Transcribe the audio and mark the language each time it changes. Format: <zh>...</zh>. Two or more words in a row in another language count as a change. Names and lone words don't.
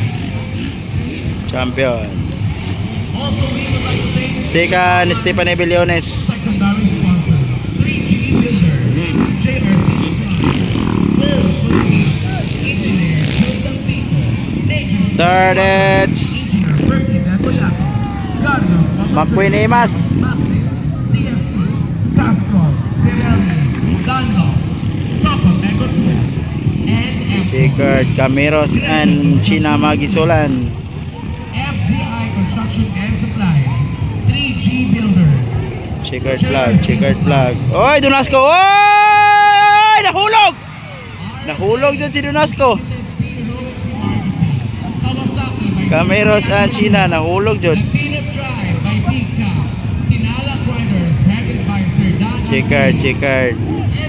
<en>Champion. Also, we would like to say Second, Stephanie Billones. secondary sponsors: 3G Builders, JRC Total Police, Engineer Joseph Pico, Nature's Third, it's Engineer Bertie Depoyato, Carlos Macqueen Emas. Maxis, CST, Castrol, Pirelli, Dando, Sopot Eco 2, and Apple. Checkered, Camiros and China Magisulan. FZI Construction and Supplies, 3G Builders, Checkered flag.</en> <bik>Oy, Donasco! Oy! Nahulog! Nahulog dyan si Donasco.</bik> <en>Kawasaki by</en> <bik>Camiros and China, nahulog dyan.</bik> <en>Latina Drive by Pika, Tinala Quarters, headed by Sir Dan Checkered.</en>